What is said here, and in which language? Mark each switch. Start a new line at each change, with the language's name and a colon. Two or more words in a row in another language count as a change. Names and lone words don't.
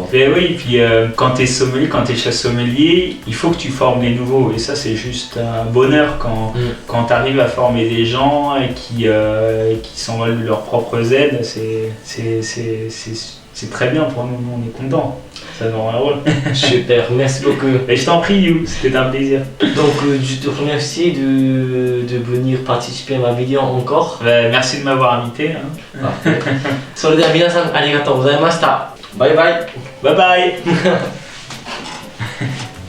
French: Et oui, puis quand tu es sommelier, quand tu es chef sommelier, il faut que tu formes les nouveaux, et ça c'est juste un bonheur quand tu arrives à former des gens et qui s'envolent leurs propres ailes. C'est très bien pour nous, on est contents, ça nous rend heureux. Super, merci beaucoup. Et je t'en prie You, c'était un plaisir. Donc je te remercie de venir participer à ma vidéo encore. Merci de m'avoir invité. Parfait.
Japanese: それでは皆さんありがとうございました。バイバイ。
English: Bye bye.